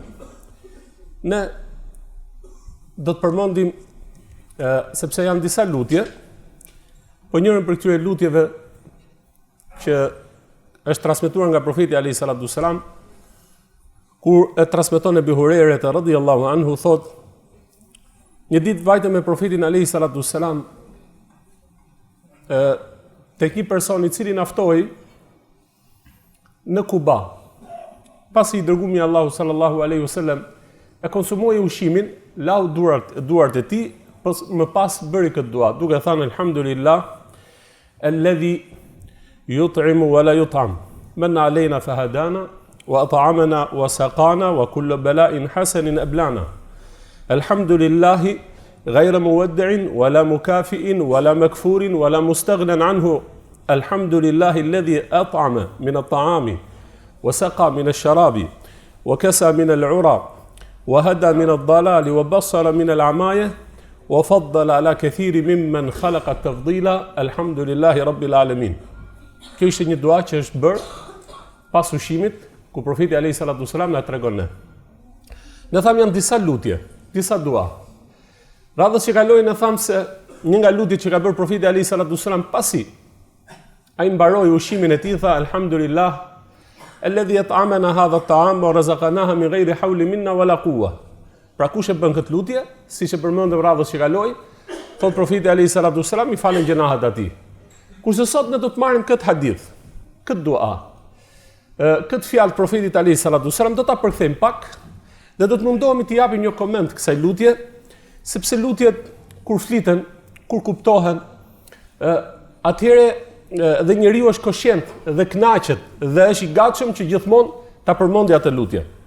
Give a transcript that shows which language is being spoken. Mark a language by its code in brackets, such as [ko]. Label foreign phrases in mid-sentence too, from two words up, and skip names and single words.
[sq] Ne do të përmendim sepse janë disa lutje, po njërën për këtyre lutjeve që është transmetuar nga profeti [ar] عليه السلام, [sq] kur e transmeton Ebu Hurajra [ar] رضي الله عنه, [sq] thot: një ditë vajte me profetin [ar] عليه السلام [sq] tek një person i cili naftoi në Kuba. Pasi i dërgumi Allahu [ar] صلى الله عليه وسلم [sq] e konsumoi ushqimin, lau duart e tij, më pas bëri këtë dua, duke thënë [ar] الحمد لله الذي يطعم ولا يطعم من علينا فهدانا وأطعمنا وسقانا وكل بلاء حسن أبلانا. Alhamdulillah غير مودع ولا مكافئ ولا مكفور ولا مستغنى عنه. الحمد لله الذي أطعم من الطعام وسقى من الشراب وكسى من العرى وهدى من الضلال وبصر من العماية وفضل على كثير ممن خلق تفضيلا. الحمد لله رب العالمين. [sq] Kjo ishte një dua që është bërë pas ushqimit, ku profeti [ar] عليه السلام [sq] na tregon ne. Ne tham janë disa lutje, disa dua. Radhës që kaloi në thamë se një nga lutjet që ka bërë profeti [ar] عليه السلام [sq] pasi ai mbaroi ushqimin e tij, tha [ar] الحمد لله الذي أطعمنا هذا الطعام ورزقناه من غير حول منا ولا قوة. [sq] Pra kush e bën këtë lutje, siç e përmendëm radhës që kaloi, thot profeti [ar] عليه السلام [sq] i falen gjenahat atij. Kurse sot ne do të marrim këtë hadith, këtë dua, këtë fjalë profetit [ar] عليه السلام [sq] do ta përkthejmë pak dhe do të mundohemi të japim një koment kësaj lutje, sepse lutjet kur fliten, kur kuptohen, atëherë dhe njeriu është koshient dhe kënaqet dhe është i gatshëm që gjithmonë ta përmendë atë lutje.